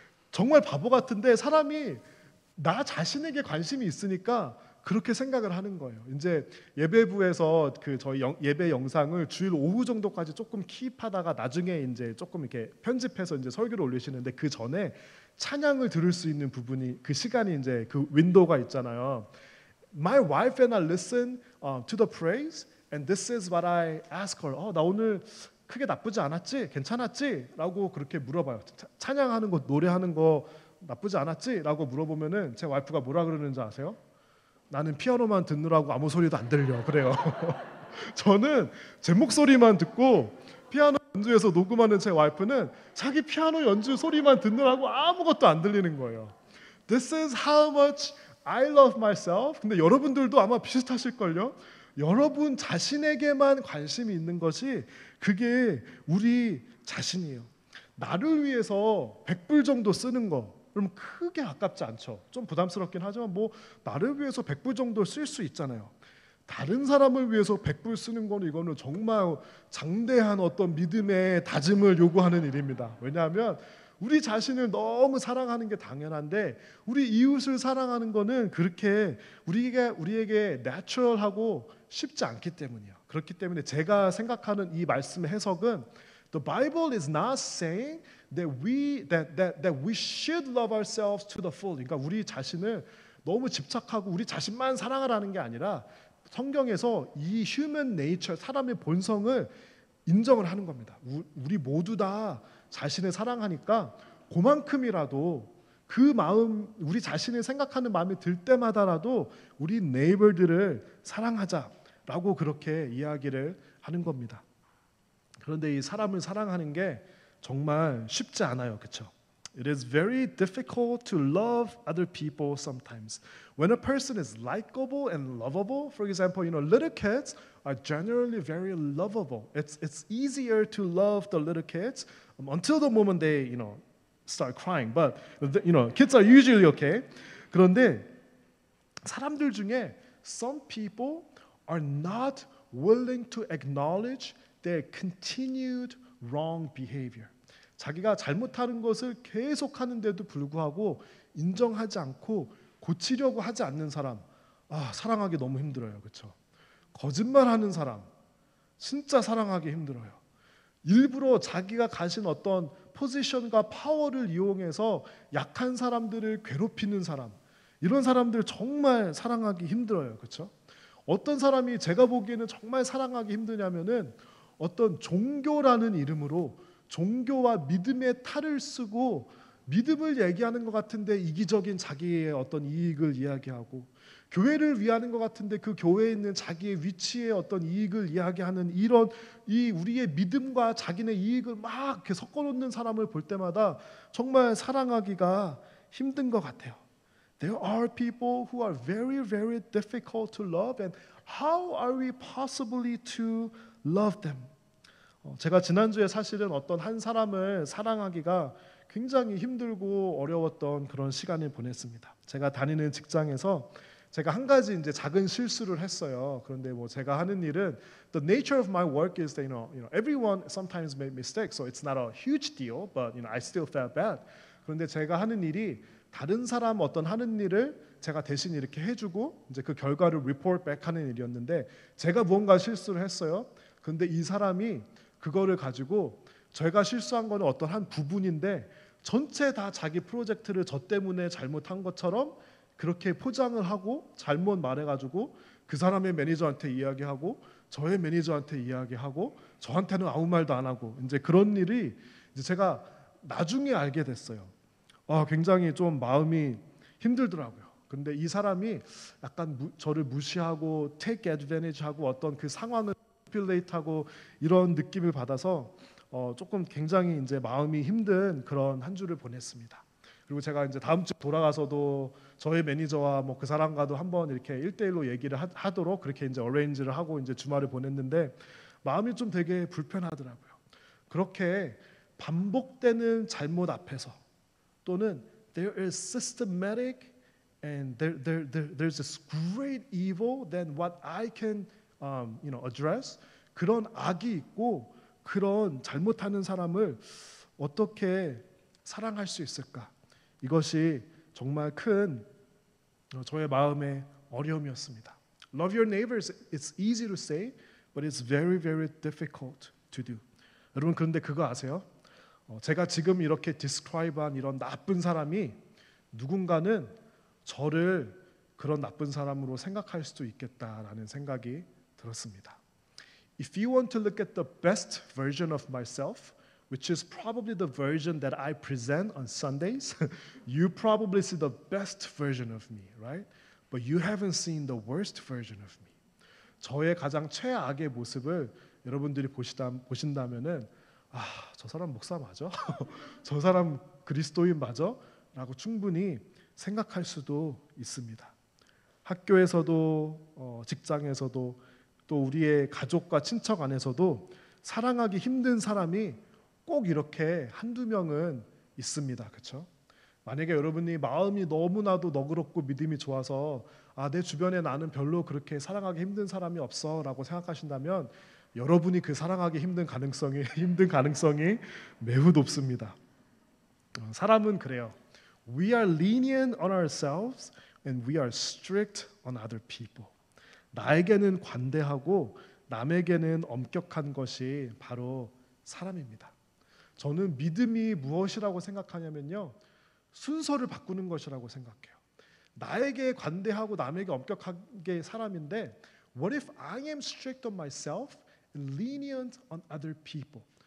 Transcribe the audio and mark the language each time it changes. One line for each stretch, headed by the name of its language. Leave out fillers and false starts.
Korean: 정말 바보 같은데 사람이 나 자신에게 관심이 있으니까 그렇게 생각을 하는 거예요. 이제 예배부에서 그 저희 예배 영상을 주일 오후 정도까지 조금 킵하다가 나중에 이제 조금 이렇게 편집해서 이제 설교를 올리시는데 그 전에 찬양을 들을 수 있는 부분이 그 시간이 이제 그 윈도우가 있잖아요.
English: My wife and I listen to the praise, and this is what I ask her.
Korean: 나 오늘 크게 나쁘지 않았지? 괜찮았지? 라고 그렇게 물어봐요. 찬양하는 거, 노래하는 거 나쁘지 않았지? 라고 물어보면은 제 와이프가 뭐라 그러는지 아세요? 나는 피아노만 듣느라고 아무 소리도 안 들려. 그래요. 저는 제 목소리만 듣고 피아노 연주에서 녹음하는 제 와이프는 자기 피아노 연주 소리만 듣느라고 아무것도 안 들리는 거예요.
English: This is how much I love myself.
Korean: 근데 여러분들도 아마 비슷하실걸요? 여러분 자신에게만 관심이 있는 것이 그게 우리 자신이에요. 나를 위해서 100불 정도 쓰는 거 그럼 크게 아깝지 않죠. 좀 부담스럽긴 하지만 뭐 나를 위해서 100불 정도 쓸 수 있잖아요. 다른 사람을 위해서 100불 쓰는 거는 이거는 정말 장대한 어떤 믿음의 다짐을 요구하는 일입니다. 왜냐하면 우리 자신을 너무 사랑하는 게 당연한데 우리 이웃을 사랑하는 거는 그렇게 우리에게 내추럴하고 쉽지 않기 때문이에요. 그렇기 때문에 제가 생각하는 이 말씀의 해석은
English: The Bible is not saying that we should love ourselves to the full.
Korean: 그러니까 우리 자신을 너무 집착하고 우리 자신만 사랑하라는 게 아니라 성경에서 이
English: human nature,
Korean: 사람의 본성을 인정을 하는 겁니다. 우리 모두 다 자신을 사랑하니까 그만큼이라도 그 마음, 우리 자신을 생각하는 마음이 들 때마다라도 우리 네이버들을 사랑하자라고 그렇게 이야기를 하는 겁니다. 그런데 이 사람을 사랑하는 게 정말 쉽지 않아요. 그렇죠?
English: It is very difficult to love other people sometimes. When a person is likable and lovable, for example, little kids are generally very lovable. It's easier to love the little kids until the moment they, start crying. But kids are usually okay.
Korean: 그런데 사람들 중에
English: some people are not willing to acknowledge their continued wrong behavior.
Korean: 자기가 잘못하는 것을 계속하는데도 불구하고 인정하지 않고 고치려고 하지 않는 사람, 사랑하기 너무 힘들어요. 그렇죠? 거짓말하는 사람, 진짜 사랑하기 힘들어요. 일부러 자기가 가진 어떤 포지션과 파워를 이용해서 약한 사람들을 괴롭히는 사람, 이런 사람들 정말 사랑하기 힘들어요. 그렇죠? 어떤 사람이 제가 보기에는 정말 사랑하기 힘드냐면은 어떤 종교라는 이름으로 종교와 믿음의 탈을 쓰고 믿음을 얘기하는 것 같은데 이기적인 자기의 어떤 이익을 이야기하고 교회를 위하는 것 같은데 그 교회에 있는 자기의 위치의 어떤 이익을 이야기하는 이런 이 우리의 믿음과 자기네 이익을 막 이렇게 섞어놓는 사람을 볼 때마다 정말 사랑하기가 힘든 것 같아요.
English: There are people who are very, very difficult to love, and how are we possibly to love them?
Korean: 제가 지난주에 사실은 어떤 한 사람을 사랑하기가 굉장히 힘들고 어려웠던 그런 시간을 보냈습니다. 제가 다니는 직장에서 제가 한 가지 이제 작은 실수를 했어요. 그런데 뭐 제가 하는 일은
English: the nature of my work is that everyone sometimes make mistakes, so it's not a huge deal, but I still felt bad.
Korean: 그런데 제가 하는 일이 다른 사람 어떤 하는 일을 제가 대신 이렇게 해주고 이제 그 결과를
English: report back
Korean: 하는 일이었는데 제가 무언가 실수를 했어요. 그런데 이 사람이 그거를 가지고 제가 실수한 거는 어떤 한 부분인데 전체 다 자기 프로젝트를 저 때문에 잘못한 것처럼 그렇게 포장을 하고 잘못 말해가지고 그 사람의 매니저한테 이야기하고 저의 매니저한테 이야기하고 저한테는 아무 말도 안 하고 이제 그런 일이 이제 제가 나중에 알게 됐어요. 굉장히 좀 마음이 힘들더라고요. 근데 이 사람이 약간 저를 무시하고
English: take advantage
Korean: 하고 어떤 그 상황을 manipulate하고 이런 느낌을 받아서 조금 굉장히 이제 마음이 힘든 그런 한 주를 보냈습니다. 그리고 제가 이제 다음 주 돌아가서도 저의 매니저와 뭐 그 사람과도 한번 이렇게 1대1로 얘기를 하도록 그렇게 이제 어레인지를 하고 이제 주말을 보냈는데 마음이 좀 되게 불편하더라고요. 그렇게 반복되는 잘못 앞에서 또는
English: there is systematic and there's this great evil than what I can address.
Korean: 그런 악이 있고 그런 잘못하는 사람을 어떻게 사랑할 수 있을까? 이것이 정말 큰 저의 마음의 어려움이었습니다.
English: Love your neighbors. It's easy to say, but it's very, very difficult to do.
Korean: 여러분 그런데 그거 아세요? 제가 지금 이렇게 describe한 이런 나쁜 사람이 누군가는 저를 그런 나쁜 사람으로 생각할 수도 있겠다라는 생각이 들었습니다.
English: If you want to look at the best version of myself, which is probably the version that I present on Sundays, you probably see the best version of me, right? But you haven't seen the worst version of me.
Korean: 저의 가장 최악의 모습을 여러분들이 보신다면은 저 사람 목사 맞아? 저 사람 그리스도인 맞아? 라고 충분히 생각할 수도 있습니다. 학교에서도 직장에서도 또 우리의 가족과 친척 안에서도 사랑하기 힘든 사람이 꼭 이렇게 한두 명은 있습니다. 그렇죠? 만약에 여러분이 마음이 너무나도 너그럽고 믿음이 좋아서 내 주변에 나는 별로 그렇게 사랑하기 힘든 사람이 없어라고 생각하신다면 여러분이 그 사랑하기 힘든 가능성이 매우 높습니다. 사람은 그래요.
English: We are lenient on ourselves and we are strict on other people.
Korean: 나에게는 관대하고 남에게는 엄격한 것이 바로 사람입니다. 저는 믿음이 무엇이라고 생각하냐면요. 순서를 바꾸는 것이라고 생각해요. 나에게 관대하고 남에게 엄격한 게 사람인데
English: What if I am strict on myself and lenient on other people?